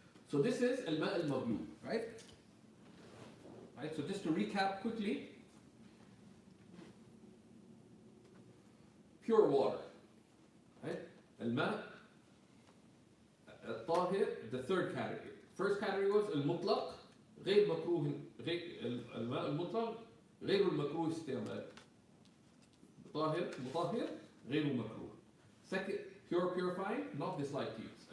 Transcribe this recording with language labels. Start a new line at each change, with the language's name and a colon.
English: So this is al-ma' al-maghlub, right? Right. So just to recap quickly, pure water, right? Al-ma' al-tahir, the third category. First category was al-mutlaq,
Arabic: غير مكروه الماء المطلق غير المكروه استعمال طاهر مطهر غير مكروه.
English: Second, pure purifying, not disliked to use.